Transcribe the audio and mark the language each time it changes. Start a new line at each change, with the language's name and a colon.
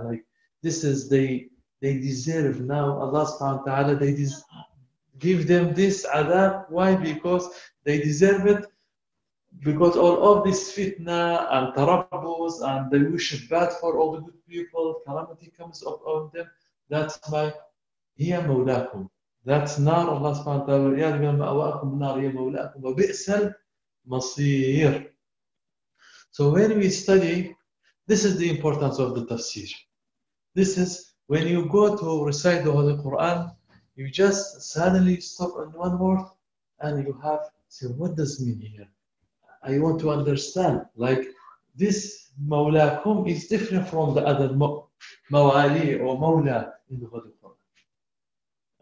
English: Like this is they deserve now. Allah subhanahu wa ta'ala, they give them this adab. Why? Because they deserve it. Because all of this fitna and tarabbus and they wish it bad for all the good people, calamity comes upon them. That's why
Arabic: هِيَ مَوْلَاكُمْ. That's نار الله سبحانه وتعالى يا رجال مأواكم نار يا مولاكم وبئس المصير.
English: So when we study, this is the importance of the tafsir. This is when you go to recite the Holy Quran, you just suddenly stop on one word and you have say, what does it mean here? I want to understand. Like this مولاكم is different from the other موالي or مولا in the Holy Quran.